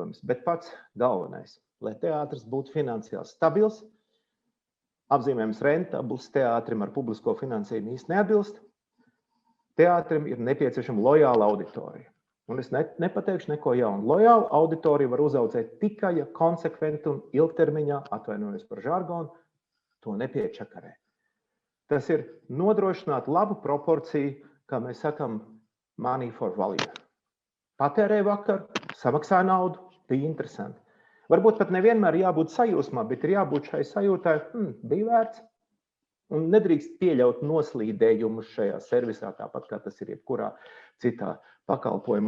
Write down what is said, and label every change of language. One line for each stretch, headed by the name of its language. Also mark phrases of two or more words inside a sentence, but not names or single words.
Latvian: Bet pats galvenais lai teātris būtu finansiāli stabils, apzīmējums rentabls, teātrim ar publisko finansējumu īsti neatbilst, teātrim ir nepieciešama lojāla auditorija. Un es nepateikšu neko jaunu. Lojālu auditoriju var uzaudzēt tikai, ja konsekventi un ilgtermiņā, atvainojos par žargonu, to nepiečakarē. Tas ir nodrošināt labu proporciju, kā mēs sakam,
English: money for value.
Latvian: Patērē vakar, samaksā naudu, bija interesanti. Varbūt pat nevienmēr jābūt sajūsmā, bet ir jābūt šai sajūtai, bija vērts. Un nedrīkst pieļaut noslīdējumus šajā servisā, tāpat kā tas ir jebkurā citā pakalpojumā.